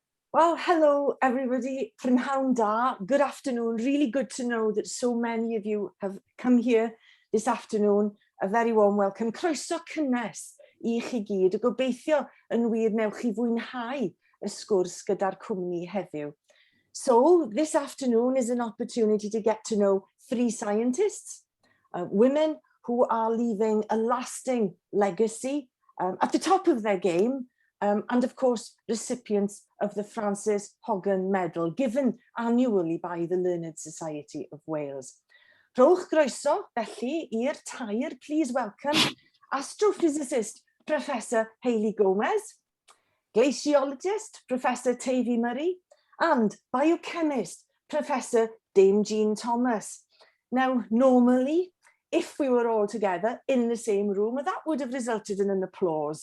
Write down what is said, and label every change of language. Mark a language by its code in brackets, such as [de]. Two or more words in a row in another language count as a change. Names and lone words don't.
[en] Well, hello everybody, [cy] prynhawn da, [en] good afternoon. Really good to know that so many of you have come here this afternoon. A very warm welcome. [cy] Croeso cynnes I chi gyd. A gobeithio yn wir newch chi fwynhau y sgwrs gyda'r cwmni heddiw. [en] So this afternoon is an opportunity to get to know three scientists, women who are leaving a lasting legacy at the top of their game, and of course recipients of the Frances Hoggan Medal, given annually by the Learned Society of Wales. [cy] Rhowch groeso felly i'r tair, [en] please welcome astrophysicist Professor Haley Gomez, glaciologist Professor Tavi Murray, and biochemist Professor Dame Jean Thomas. Now, normally, if we were all together in the same room, that would have resulted in an applause.